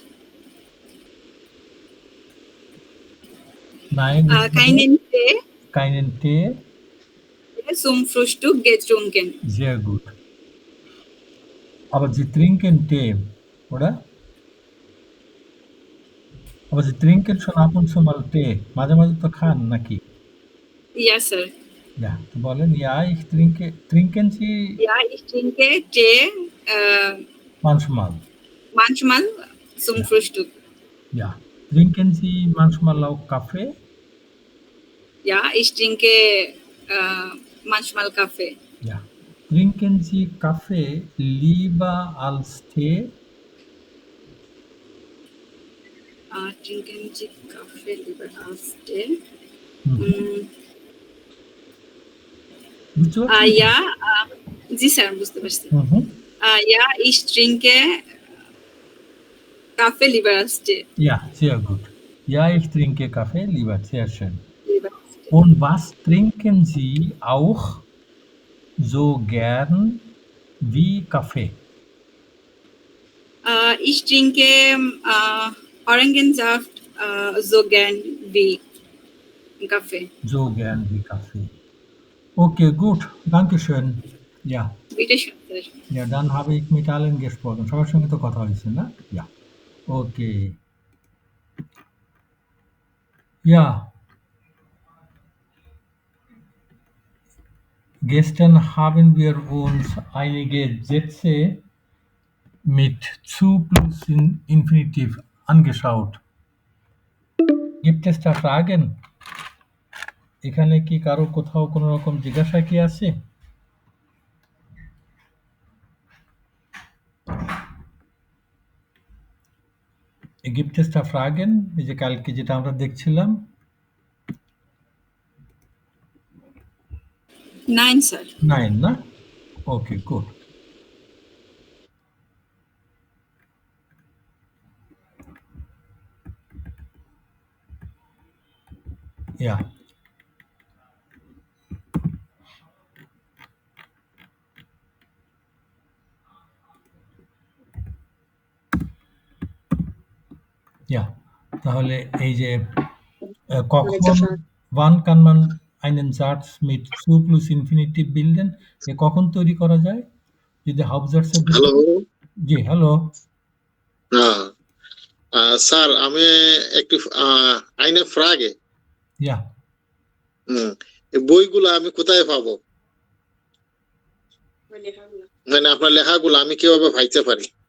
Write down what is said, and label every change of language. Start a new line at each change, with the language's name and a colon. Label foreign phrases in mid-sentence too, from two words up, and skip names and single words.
German: Nein, Tee keinen Tee. zum Frühstück getrunken. Sehr gut. Aber Sie trinken Tee, oder? Aber Sie trinken schon ab und zu mal Tee.
Bangla: মাঝে মাঝে তো খান নাকি?
German: Ja, Sir. Ja, বলেন, ja, ich trinke. Trinken Sie Ja, ich trinke Tee manchmal? manchmal zum Frühstück. Ja. Trinken Sie manchmal auch Kaffee? Ja, ich trinke manchmal Kaffee. Ja. Trinken Sie Kaffee lieber als Tee? Trinken Sie Kaffee lieber als Tee? Ja, Sie sagen,
Bangla: বুঝতে পারছি।
German: Ja, ich trinke Kaffee lieber als Tee. Ja, sehr gut. Ja, ich trinke Kaffee lieber, sehr schön. Und was trinken Sie auch so gern wie Kaffee? Ich trinke Orangensaft so gern wie Kaffee. So gern wie Kaffee. Okay, gut. Dankeschön. Ja. Bitte schön, Sir. Ja, dann habe ich mit allen gesprochen.
Bangla: সবার সঙ্গে তো কথা হয়েছে না?
German: Ja. Okay. Ja. Gestern haben wir uns einige Sätze mit zu plus Infinitiv angeschaut. Gibt es da Fragen?
Bangla: এখানে কি কারো কোথাও কোনো রকম জিজ্ঞাসা কি আছে?
German: Gibt es da Fragen?
Bangla: এই যে কালকে যেটা আমরা দেখছিলাম।
German: Nein, Sir. Nein, না? Okay, gut. Ja. Ja,
Bangla: তাহলে এই যে কখন
German: wann kann man einen Satz mit zu plus Infinitiv bilden?
Bangla: কখন তৈরি করা যায়? যদি হাউজার্সের হ্যালো জি হ্যালো স্যার আমি একটু
German: eine Frage
Bangla: ইয়া এই বইগুলো আমি কোথায় পাবো? মানে আপনার লেখাগুলো আমি কিভাবে পাইতে পারি?